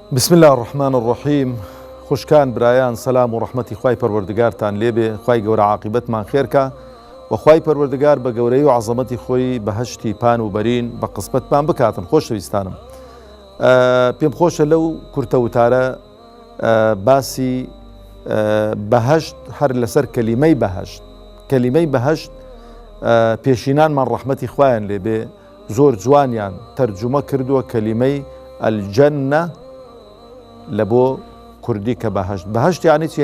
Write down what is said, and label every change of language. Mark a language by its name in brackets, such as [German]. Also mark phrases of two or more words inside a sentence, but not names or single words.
[Arabic] بسم الله الرحمن الرحيم. [Central Kurdish] خوشكان برايان سلام ورحمتي خواي پروردگارتان لێبێ، خواي گەورە عاقبەتمان خێرکە و خواي پەروەردگار بە گەورەی و عەزەمەتی خۆی بەهەشتی پان و بەرین بە قسمەتمان بکاتن. خۆشەویستانم، پێم خۆشە لەو کورتە وتارە باسی بەهەشت هەر لەسەر کەلیمەی بەهەشت پێشینانمان ڕەحمەتی خوایان لێبێ زۆر جوانیان تەرجومە کردووە کەلیمەی ئەلجەنە لە بۆ کوردی کە بەهەشت یانی چی؟